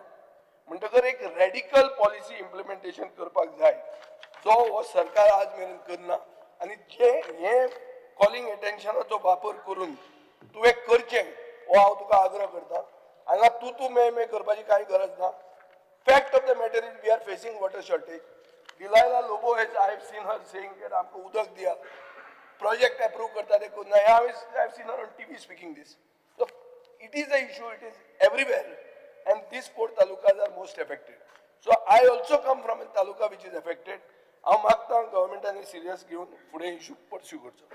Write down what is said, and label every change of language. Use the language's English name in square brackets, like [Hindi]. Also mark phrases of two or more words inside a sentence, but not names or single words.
[Konkani] म्हणटकर एक [English] radical policy implementation [Konkani] करपाक जाय, जो हो सरकार आज मेरेन करना. आनी जे हे कॉलिंग एटेन्शनाचो वापर करून तुवें करचें हो हांव तुका आग्रह करता. हांगा तूं मे करपाची कांय गरज ना. [English] fact of the matter is we are facing water shortage. [Konkani] डिलायला लोबो [English] has I have seen her saying [Konkani] की आमकां उदक दिया, [English] project approve [Konkani] करता ते करना. [English] I have seen her on TV speaking this. so it is a issue, it is everywhere. And these 4 talukas are most affected. So I also come from a taluka which is affected. [Konkani] हांव मागता गव्हर्मेंटान सिरियस घेवन फुडें [English] issue pursue [Konkani] करचो.